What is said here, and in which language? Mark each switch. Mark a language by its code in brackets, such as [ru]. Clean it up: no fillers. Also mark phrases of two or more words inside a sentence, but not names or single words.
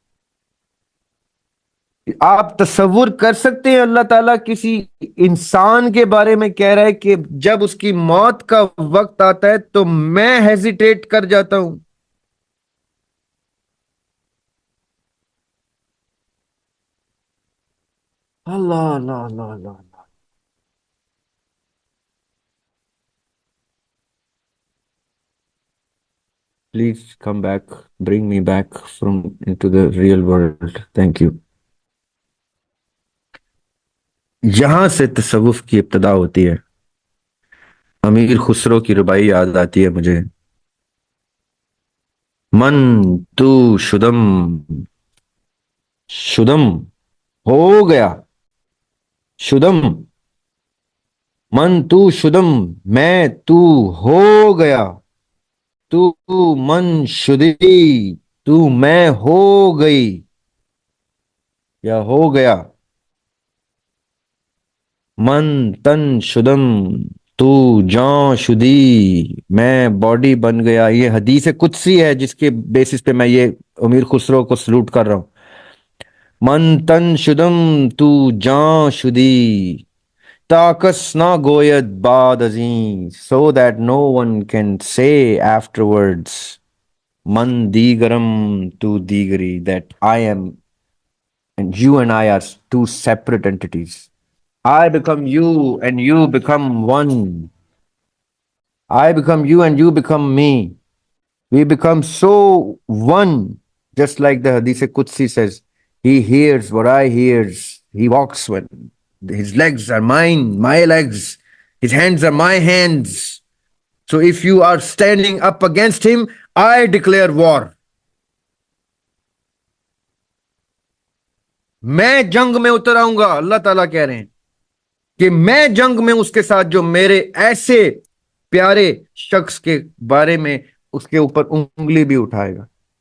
[ur] آپ تصور کر سکتے ہیں اللہ تعالیٰ کسی انسان کے بارے میں کہہ رہا ہے کہ جب اس کی موت کا وقت آتا ہے تو میں ہیزیٹیٹ کر جاتا ہوں. اللہ اللہ اللہ اللہ. [en] Please come back, bring me back into the real world. Thank you. [ur] یہاں سے تصوف کی ابتدا ہوتی ہے. امیر خسرو کی ربائی یاد آتی ہے مجھے. [fa] من تو شدم، شدم [ur] ہو گیا، [fa] شدم، من تو شدم، [ur] میں تو ہو گیا، [fa] تو من شدی، [ur] تو میں ہو گئی یا ہو گیا. [fa] من تن شدم، تو جان شدی، [ur] میں باڈی بن گیا. یہ حدیث قدسی ہے جس کے بیسس پہ میں یہ امیر خسرو کو سلوٹ کر رہا ہوں. [fa] من تن شدم، تو جان شدی، تاکس نہ گوید بعد ازیں، [en] so that no one can say afterwards [fa] من دیگرم تو دیگری, [en] that I am and you and I are two separate entities. I become you and you become one. I become you and you become me. We become so one, just like the Hadith Qudsi says. He hears what I hears. He walks when his legs are mine, my legs. His hands are my hands. So if you are standing up against him, I declare war. [ur] میں جنگ میں اتر آؤں گا. اللہ تعالیٰ کہہ رہے ہیں کہ میں جنگ میں اس کے ساتھ جو میرے ایسے پیارے شخص کے بارے میں اس کے اوپر انگلی بھی اٹھائے گا.